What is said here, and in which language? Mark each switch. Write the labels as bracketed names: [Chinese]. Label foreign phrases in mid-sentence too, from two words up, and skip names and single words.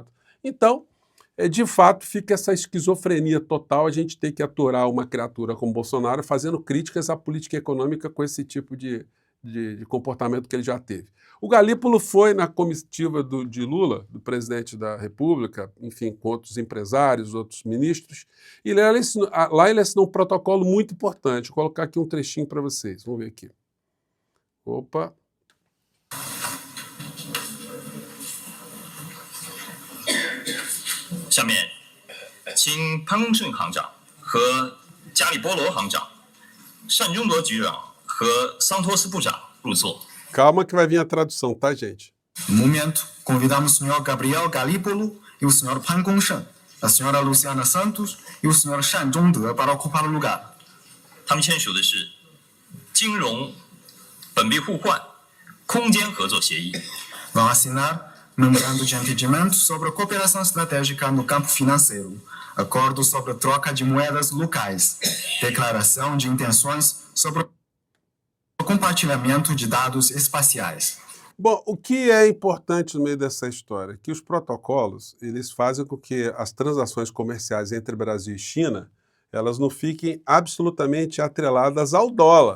[Portuguese] Então, de fato, fica essa esquizofrenia total, a gente tem que aturar uma criatura como Bolsonaro fazendo críticas à política econômica com esse tipo de de comportamento que ele já teve. O Galípolo foi na comitiva de Lula, do presidente da República, enfim, com outros empresários, outros ministros, e lá ele assinou um protocolo muito importante. Vou colocar aqui um trechinho para vocês. Vamos ver aqui. Opa! [Chinese] 下面，请潘功胜行长和加里波罗行长、单中铎局长和桑托斯部长入座。 [Portuguese] Calma que vai vir a tradução, tá, gente? No momento, convidamos o senhor Gabriel Galípolo e o senhor Pan Gongsheng, a senhora Luciana Santos e o senhor Shan Zhongde para ocupar o lugar. [Chinese] 他们签署的是金融本币互换、空间合作协议。 [Portuguese] Vão assinar memorando de entendimento sobre a cooperação estratégica no campo financeiro, acordo sobre a troca de moedas locais, declaração de intenções sobre o compartilhamento de dados espaciais. Bom, o que é importante no meio dessa história? Que os protocolos, eles fazem com que as transações comerciais entre Brasil e China, elas não fiquem absolutamente atreladas ao dólar.